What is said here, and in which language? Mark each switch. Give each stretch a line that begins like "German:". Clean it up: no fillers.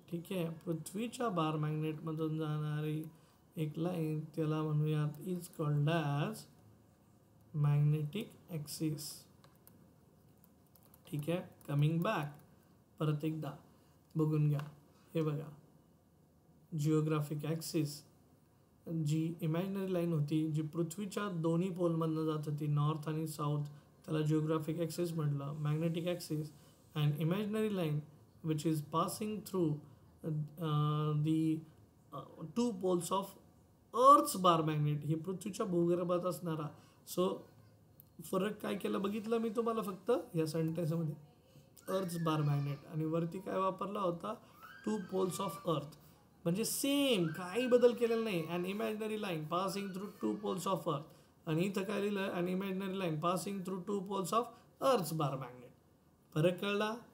Marathi: ठीक आहे, पृथ्वीच्या बार मॅग्नेटमधून जाणारी एक लाईन, त्याला म्हणूयात
English: Is called as magnetic axis.
Marathi: ठीक आहे. कमिंग बॅक, परत एकदा बघून घ्या. हे बघा, जिओग्राफिक ॲक्सिस जी इमॅजिनरी लाईन होती, जी पृथ्वीच्या दोन्ही पोलमधनं जात होती, नॉर्थ आणि साऊथ, त्याला जिओग्राफिक ॲक्सिस म्हटलं.
English: magnetic axis and imaginary line which is passing through the two poles of Earth's bar magnet,
Marathi: ही पृथ्वीच्या भूगर्भात असणारा. सो फरक काय केला बघितलं मी तुम्हाला फक्त या सेंटेन्समध्ये, अर्थ्स बार मॅग्नेट आणि वरती काय वापरला होता,
English: Two poles of earth.
Marathi: म्हणजे सेम, काही बदल केलेला नाही.
English: and imaginary line passing through two poles of earth,
Marathi: आणि इथं काय लिहिलं,
English: And imaginary line passing through two poles of earth's bar magnet.
Marathi: फरक कळला?